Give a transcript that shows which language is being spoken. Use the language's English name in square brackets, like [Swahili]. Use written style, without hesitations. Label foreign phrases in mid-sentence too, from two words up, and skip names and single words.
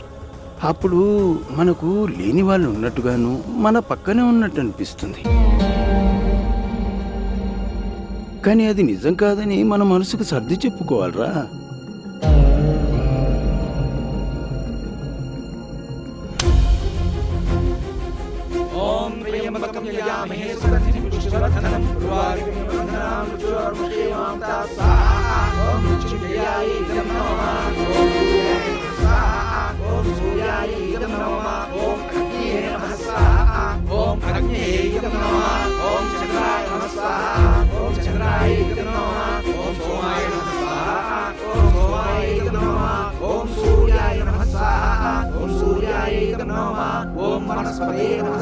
[Telugu] అప్పుడు మనకు లేని వాళ్ళు ఉన్నట్టుగాను, మన పక్కనే ఉన్నట్టు అనిపిస్తుంది. కానీ అది నిజం కాదని మన మనసుకు సర్ది చెప్పుకోవాలరా. [Sanskrit] ఓం త్రయంబకం యజామహే हवामहे सुगन्धिं पुष्टिवर्धनम् उर्वारुकं वन्दनां मृत्योर्मुखेमां स्वाहा ॐ मृत्युञ्जयाय नमः ॐ सूर्याय नमः ॐ अग्नये नमः स्वाहा ॐ अग्नये नमः ॐ चन्द्राय नमः स्वाहा ॐ चन्द्राय नमः ॐ सोमाय नमः स्वाहा ॐ सोमाय नमः ॐ सूर्याय नमः स्वाहा ॐ सूर्याय नमः ॐ वनस्पतये नमः